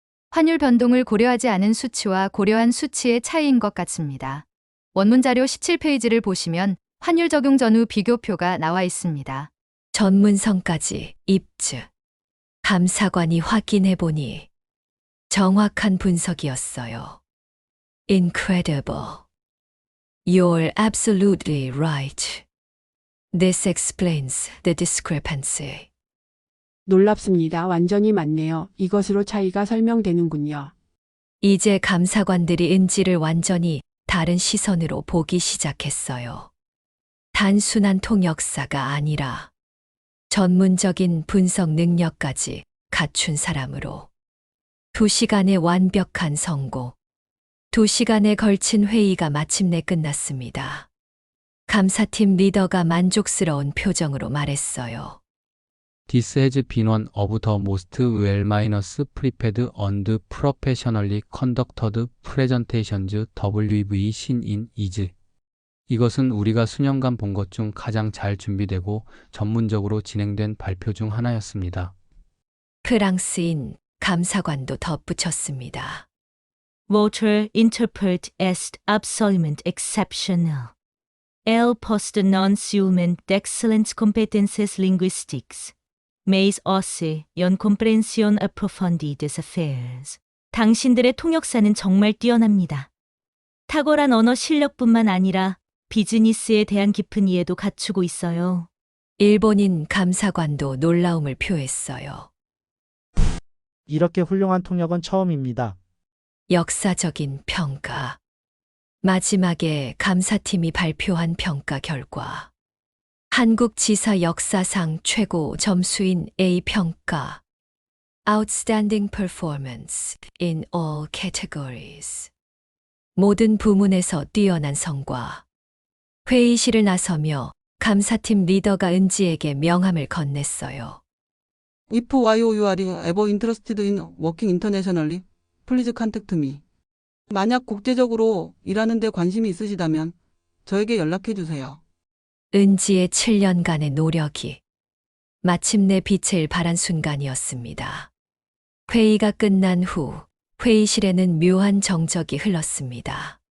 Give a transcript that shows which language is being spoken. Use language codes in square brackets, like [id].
[ko] 환율 변동을 고려하지 않은 수치와 고려한 수치의 차이인 것 같습니다. 원문 자료 17페이지를 보시면 환율 적용 전후 비교표가 나와 있습니다. 전문성까지 입증. 감사관이 확인해보니 정확한 분석이었어요. [en] Incredible. You're absolutely right. This explains the discrepancy. [ko] 놀랍습니다. 완전히 맞네요. 이것으로 차이가 설명되는군요. 이제 감사관들이 은지를 완전히 다른 시선으로 보기 시작했어요. 단순한 통역사가 아니라 전문적인 분석 능력까지 갖춘 사람으로 2시간의 완벽한 성공. 2시간에 걸친 회의가 마침내 끝났습니다. 감사팀 리더가 만족스러운 표정으로 말했어요. [en] This has been one of the most well-prepared and professionally conducted presentations we've seen in years. [ko] 이것은 우리가 수년간 본 것 중 가장 잘 준비되고 전문적으로 진행된 발표 중 하나였습니다. 프랑스인 감사관도 덧붙였습니다. [fr] Votre interpret est absolument exceptionnel. Elle poste non seulement d'excellentes compétences linguistiques, mais aussi une compréhension approfondie des affaires. [ko] 당신들의 통역사는 정말 뛰어납니다. 탁월한 언어 실력뿐만 아니라 비즈니스에 대한 깊은 이해도 갖추고 있어요. 일본인 감사관도 놀라움을 표했어요. 이렇게 훌륭한 통역은 처음입니다. 역사적인 평가. 마지막에 감사팀이 발표한 평가 결과. 한국 지사 역사상 최고 점수인 A 평가. [en] Outstanding performance in all categories. [ko] 모든 부문에서 뛰어난 성과. 회의실을 나서며 감사팀 리더가 은지에게 명함을 건넸어요. [en] If you are ever interested in working internationally, please contact me. [ko] 만약 국제적으로 일하는 데 관심이 있으시다면 저에게 연락해 주세요. 은지의 7년간의 노력이 마침내 빛을 발한 순간이었습니다. 회의가 끝난 후 회의실에는 묘한 정적이 흘렀습니다.